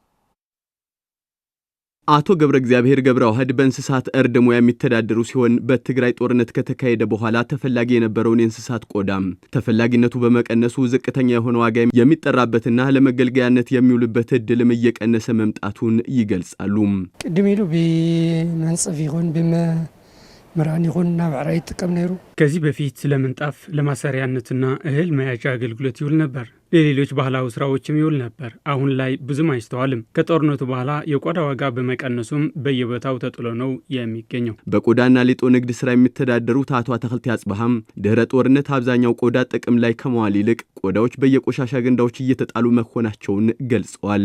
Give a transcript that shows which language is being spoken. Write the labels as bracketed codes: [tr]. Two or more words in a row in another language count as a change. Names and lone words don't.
[am] አቶ ገብረ እግዚአብሔር ገብረ ዋህድ በእንስሳት እርድ ሙያ የሚተዳደሩ ሲሆን በትግራይ ጦርነት ከተካሄደ በኋላ ተፈላጊ የነበረውን የእንስሳት ቆዳ ተፈላጊነቱ በመቀነሱ ዝቅተኛ የሆነ ዋጋ የሚጠራበትና ለመገልገያነት የሚውልበት እድልም እየቀነሰ መምጣቱን ይገልጻሉ። [ti] ቅድም ኢሉ ብመንጽፍ ይኹን ብመራን ይኹን ናብ ዕራይ ይጥቀም ነይሩ። [am] ከዚህ በፊት ለምንጣፍ ለማሰሪያነትና እህል መያዣ አገልግሎት ይውል ነበር። ለሌሎች ባህላዊ ስራዎችም ይውል ነበር። አሁን ላይ ብዙም አይስተዋልም። ከጦርነቱ በኋላ የቆዳ ዋጋ በመቀነሱም በየቦታው ተጥሎ ነው የሚገኘው። በቆዳና ሌጦ ንግድ ስራ የሚተዳደሩት አቶ አተክልት ያጽባሃም ድህረ ጦርነት አብዛኛው ቆዳ ጥቅም ላይ ከመዋል ይልቅ ቆዳዎች በየቆሻሻ ገንዳዎች እየተጣሉ መሆናቸውን ገልጸዋል።